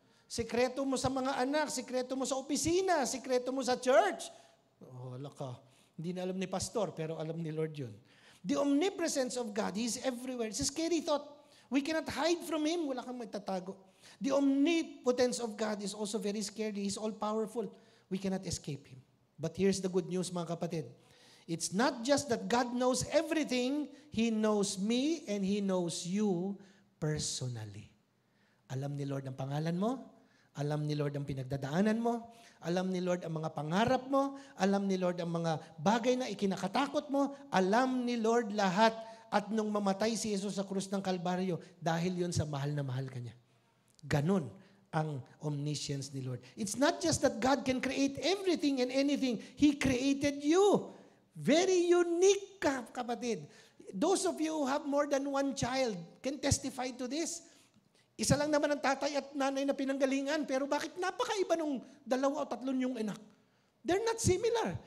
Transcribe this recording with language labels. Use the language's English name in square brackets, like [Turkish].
[Filipino] Sikreto mo sa mga anak, sikreto mo sa opisina, sikreto mo sa church. Wala ka. Hindi na alam ni pastor, pero alam ni Lord yun. [English] The omnipresence of God, He is everywhere. It's a scary thought. We cannot hide from Him. [Filipino] Wala kang magtatago. [English] The omnipotence of God is also very scary. He's all-powerful. We cannot escape Him. But here's the good news, [Filipino] mga kapatid. [English] It's not just that God knows everything, He knows me and He knows you personally. [Filipino] Alam ni Lord ang pangalan mo, alam ni Lord ang pinagdadaanan mo, alam ni Lord ang mga pangarap mo, alam ni Lord ang mga bagay na ikinakatakot mo, alam ni Lord lahat. At nung mamatay si Jesus sa krus ng Kalbaryo, dahil yun sa mahal na mahal ka niya. Ganon ang omniscience ni Lord. [English] It's not just that God can create everything and anything. He created you. Very unique [Filipino] ka, kapatid. [English] Those of you who have more than one child can testify to this. [Filipino] Isa lang naman ang tatay at nanay na pinanggalingan, pero bakit napakaiba nung 2 o 3 yung anak? [English] They're not similar.